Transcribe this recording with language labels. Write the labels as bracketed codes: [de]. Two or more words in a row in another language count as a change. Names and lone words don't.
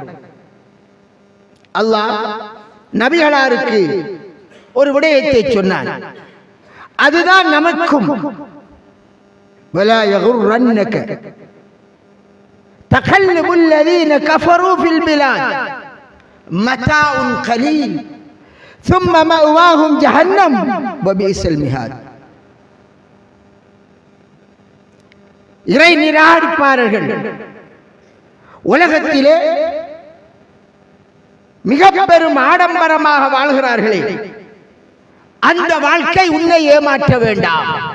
[ta] அல்லாஹ் நபிகளாருக்கு ஒரு விடயத்தை சொன்னான். அதுதான் நமக்கும் [ar] ولا يغرنك تقلب الذين كفروا في البلاد متاع قليل ثم مأواهم جهنم وبئس المهاد. [ta] இறை நிராகரிப்பார்கள் உலகத்திலே மிக பெரும் ஆடம்பரமாக வாழ்கிறார்களே, அந்த வாழ்க்கை உன்னை ஏமாற்ற வேண்டாம்.